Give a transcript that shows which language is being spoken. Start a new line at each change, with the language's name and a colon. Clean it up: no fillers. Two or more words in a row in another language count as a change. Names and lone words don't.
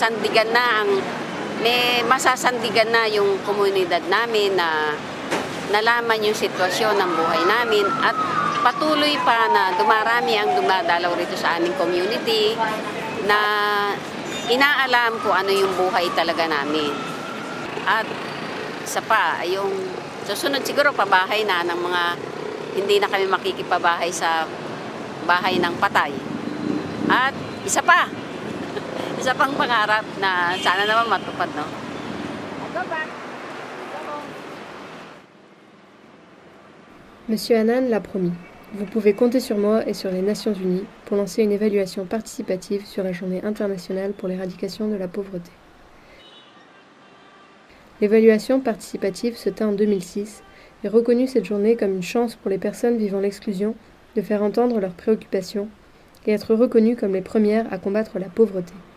Filipino: masasandigan na yung komunidad namin na nalaman yung sitwasyon ng buhay namin at patuloy pa na dumarami ang dumadalaw rito sa aming community na inaalam ko ano yung buhay talaga namin. At isa pa, yung susunod siguro pabahay na ng mga hindi na kami makikipabahay sa bahay ng patay. At isa pang pangarap na sana naman matupad, no?
French: Monsieur Annan l'a promis. Vous pouvez compter sur moi et sur les Nations Unies pour lancer une évaluation participative sur la Journée internationale pour l'éradication de la pauvreté. L'évaluation participative se tint en 2006 et reconnut cette journée comme une chance pour les personnes vivant l'exclusion de faire entendre leurs préoccupations et être reconnues comme les premières à combattre la pauvreté.